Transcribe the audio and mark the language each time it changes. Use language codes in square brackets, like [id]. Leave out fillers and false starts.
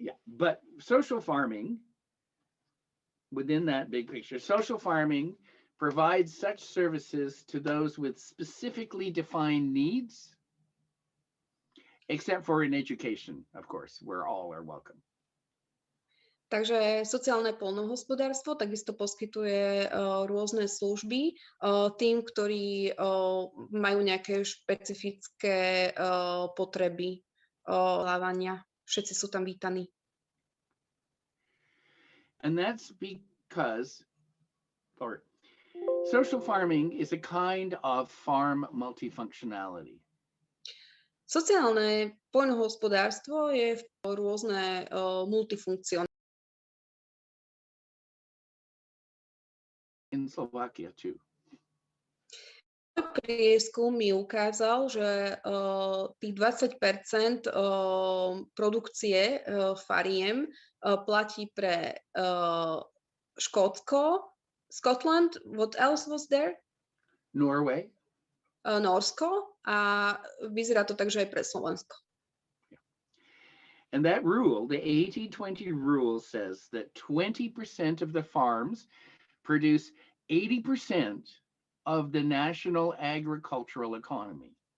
[en] But social farming, within that big picture, social farming provides such services to those with specifically defined needs, except for in education, of course, where all are welcome. [sk] Takže sociálne poľnohospodárstvo takisto poskytuje rôzne služby tým, ktorí majú nejaké špecifické potreby vzdelávania. Všetci sú tam vítaní. [en] And that's because social farming is a kind of farm multifunctionality. [sk] Sociálne poľnohospodárstvo je rôzne multifunkcionálne. [en] In Slovakia too. [sk] Prieskum mi ukázal, že tých 20% produkcie fariem platí pre Škótsko, [en] Scotland, what else was there? Norway. [sk] Nórsko a vyzerá to tak, že aj pre Slovensko. [en] And that rule, the 80-20 rule, says that 20% of the farms produce 80% of the national agricultural economy.